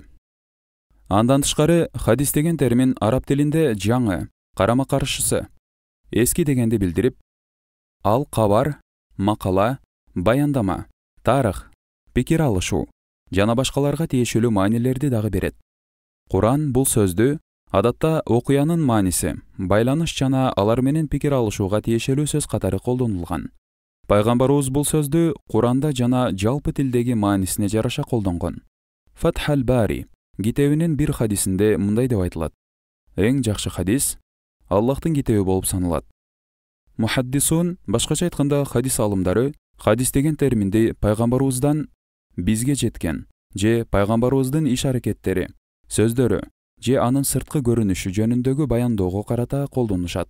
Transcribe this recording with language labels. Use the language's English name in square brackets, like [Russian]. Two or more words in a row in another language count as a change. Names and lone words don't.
[Kyrgyz] Андан тышкары, хадис деген термин араб тилинде жаңы, карама каршысы, эски дегенди билдирип, ал кабар, макала, баяндама, тарых, пикир алышуу жана башкаларга тиешелүү маанилерди дагы берет. Куран бул сөздү адатта окуянын мааниси, байланыш жана алар менен пикир алышууга тиешелүү сөз катары колдонулган. Пайгамбарыбыз бул сөздү Куранда жана жалпы тилдеги маанисине жараша колдонгон. Фатх аль-Бари китебинин бир хадисинде мындай деп айтылат: эң жакшы хадис Аллахтын китеби болуп саналат. Мухаддисун, башкача айтканда хадис алымдары, хадис деген терминди пайгамбарыбыздан бизге жеткен же пайгамбарыбыздын иш-аракеттери, сөздөрү же анын сырткы көрүнүшү жөнүндөгү баяндоого карата колдонушат.